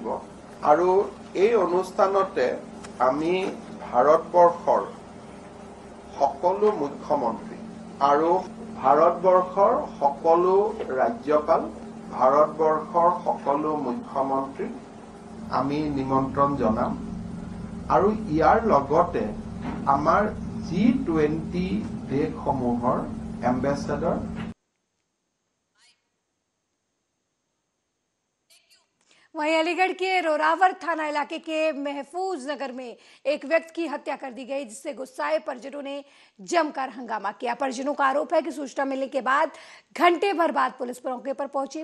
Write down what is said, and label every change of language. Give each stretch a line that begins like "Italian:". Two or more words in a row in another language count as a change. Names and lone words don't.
Assamese: আৰু এই অনুষ্ঠানতে আমি ভাৰতবৰ্ষৰ সকলো মুখ্যমন্ত্ৰী আৰু ভাৰতবৰ্ষৰ সকলো ৰাজ্যপাল, ভাৰতবৰ্ষৰ সকলো মুখ্যমন্ত্ৰীক আমি নিমন্ত্ৰণ জনাম আৰু ইয়াৰ লগতে আমাৰ G20 দেশসমূহৰ এম্বেছাডৰ।
Hindi: वहीं अलीगढ़ के रोरावर थाना इलाके के महफूज नगर में एक व्यक्ति की हत्या कर दी गई, जिससे गुस्साए परिजनों ने जमकर हंगामा किया। परिजनों का आरोप है कि सूचना मिलने के बाद घंटे भर बाद पुलिस मौके पर पहुंची।